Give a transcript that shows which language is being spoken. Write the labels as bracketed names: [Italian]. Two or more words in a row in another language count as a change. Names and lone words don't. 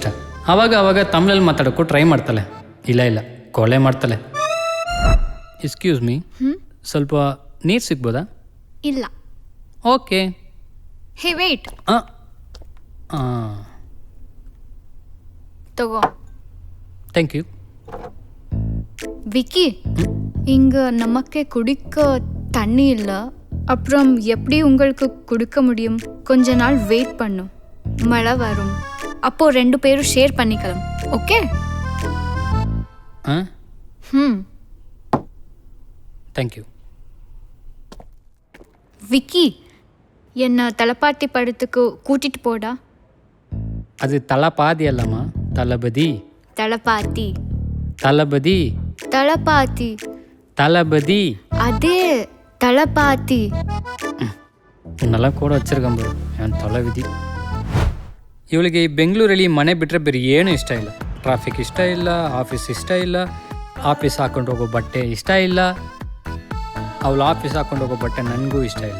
[Kannada] ಆವಾಗ ತಮಿಳಲ್ಲಿ ಮಾತಾಡೋಕ್ಕೂ ಟ್ರೈ ಮಾಡ್ತಾಳೆ. ಇಲ್ಲ ಕೊಲೆ ಮಾಡ್ತಾಳೆ. [English] excuse me, [Kannada] ಸ್ವಲ್ಪ ನೀರು ಸಿಗ್ಬೋದಾ? ಇಲ್ಲ. ಓಕೆ. [English] hey wait, ತಗೋ. thank you. [Tamil] விக்கி, இங்க நமக்கு குடிக்க தண்ணி இல்லை. அப்புறம் எப்படி உங்களுக்கு கொடுக்க முடியும்? கொஞ்ச நாள் வெயிட் பண்ணும், மழை வரும். அப்போ 2 பேரும் ஷேர் பண்ணிக்கலாம். ஓகே? [English] thank you. [Tamil] விக்கி, என்ன தலப்பாட்டி படத்துக்கு கூட்டிட்டு போடா. அது தலபாதி அல்லம்மா, தளபதி. தலப்பாத்தி. தளபதி. தலப்பாத்தி. தளபதி. அதே தலப்பாத்தி. [Kannada] ಇನ್ನೆಲ್ಲ ಕೂಡ ಹಚ್ಚಿರ್ಕೊಂಬರು ಏನು ತಲೆವಿಧಿ. ಇವಳಿಗೆ ಈ ಬೆಂಗಳೂರಲ್ಲಿ ಮನೆ ಬಿಟ್ಟರೆ ಬೇರೆ ಏನೂ ಇಷ್ಟ ಇಲ್ಲ. ಟ್ರಾಫಿಕ್ ಇಷ್ಟ ಇಲ್ಲ, ಆಫೀಸ್ ಇಷ್ಟ ಇಲ್ಲ, ಆಫೀಸ್ ಹಾಕೊಂಡು ಹೋಗೋ ಬಟ್ಟೆ ಇಷ್ಟ ಇಲ್ಲ. ಅವಳು ಆಫೀಸ್ ಹಾಕೊಂಡು ಹೋಗೋ ಬಟ್ಟೆ ನನಗೂ ಇಷ್ಟ ಇಲ್ಲ.